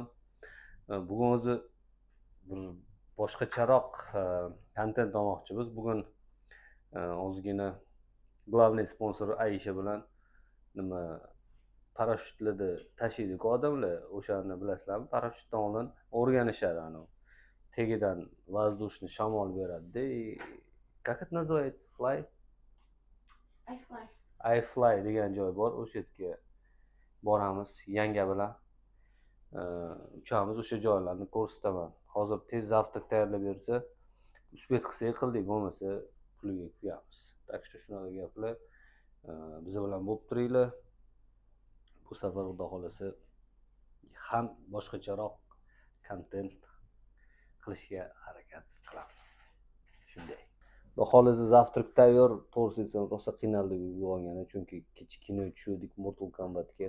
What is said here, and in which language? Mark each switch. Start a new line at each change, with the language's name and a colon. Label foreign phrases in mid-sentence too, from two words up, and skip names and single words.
Uzbek: Bugun o'zi bir boshqacharoq kontent olmoqchimiz. Bugun ozgina главный sponsor Aisha bilan nima parashyutlarda tashiydi-ku odamlar, o'shani bilasizlarmi? Parashyutdan oldin o'rganishadi, tagidan воздушный shamol beradi-da.
Russian: Как это называется? Fly?
Uzbek: iFly degan joy bor. O'sha yerga boramiz yanga bilan. Uchamiz, o'sha joylarni ko'rsataman. Hozir tez zavtrak tayyorlab bersa, uspet qilsak qildik, bo'lmasa puliga qo'yamiz.
Russian: Так что
Uzbek: shunaqa gaplar. Biz bilan bo'lib turinglar. Bu safar xudo xolasa ham boshqacharoq kontent qilishga harakat qilamiz. Shunday. Xudo xolasa zavtrak tayyor, to'g'risi aytsam rosa qiynaldik uyg'ongani, chunki kecha kino tushirdik Mortal Kombatga.